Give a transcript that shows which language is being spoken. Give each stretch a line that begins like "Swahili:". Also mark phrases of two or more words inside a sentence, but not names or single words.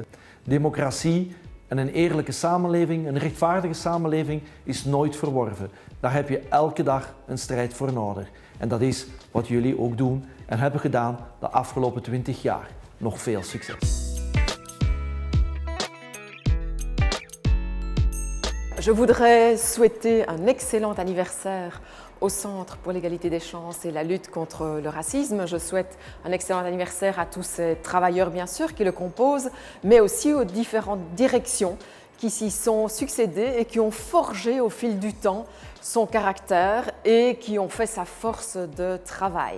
Dutch: Democratie en een eerlijke samenleving, een rechtvaardige samenleving is nooit verworven. Daar heb je elke dag een strijd voor nodig. En dat is wat jullie ook doen en hebben gedaan de afgelopen 20 jaar. Nog veel succes!
French: Je voudrais souhaiter un excellent anniversaire au Centre pour l'égalité des chances et la lutte contre le racisme. Je souhaite un excellent anniversaire à tous ces travailleurs bien sûr qui le composent, mais aussi aux différentes directions qui s'y sont succédées et qui ont forgé au fil du temps son caractère et qui ont fait sa force de travail.